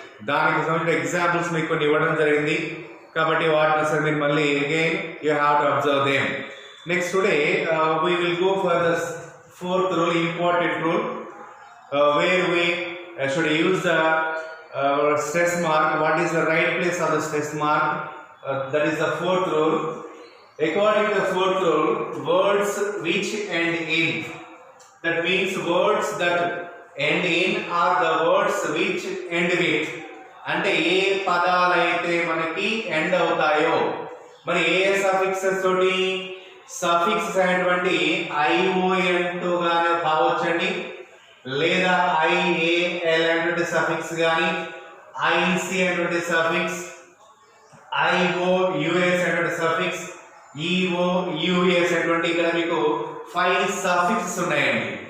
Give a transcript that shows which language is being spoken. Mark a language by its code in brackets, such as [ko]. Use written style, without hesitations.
[te] దానికి సంబంధించిన ఎగ్జాంపుల్స్ మీకు కొన్ని ఇవ్వడం జరిగింది కాబట్టి వాటిని అసలు మీరు మళ్ళీ [en] Again you have to observe them. Next today we will go for the fourth rule, important rule where we should use the stress mark. What is the right place of the stress mark? That is the fourth rule. According to the fourth rule, words which end in, that means words that end in are the words which end with. [te] అంటే ఏ పదాలైతే మనకి end అవుతాయో, మరి ఏ suffixes తోటి suffix అయినటువంటి ION తో గానే కావచ్చండి, లేదా IAL అనేటువంటి సఫిక్స్ కానీ, ఐసి అనేటువంటి సఫిక్స్, ఐఓయుఎస్ అనేటువంటి సఫిక్స్, ఈఓయుఎస్ అనేటువంటి ఇక్కడ మీకు 5 సఫిక్స్ ఉన్నాయండి.